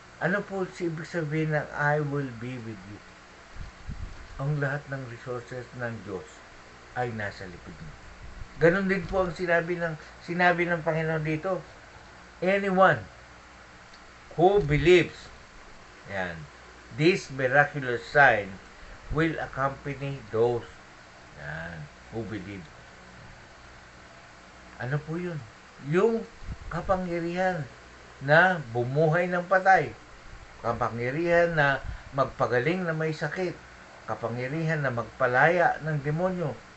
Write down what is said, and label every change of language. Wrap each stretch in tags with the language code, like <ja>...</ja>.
<tl>Ano po ibig sabihin ng</tl> <en>I will be with you?</en> <tl>Ang lahat ng resources ng Diyos ay nasa likod mo. Ganon din po ang sinabi ng Panginoon dito.</tl> <en>Anyone who believes,</en> <tl>yan,</tl> <en>this miraculous sign will accompany those who believe.</en> <tl>Ano po yun? Yung kapangyarihan na bumuhay ng patay, kapangyarihan na magpagaling na may sakit, kapangyarihan na magpalaya ng demonyo.</tl>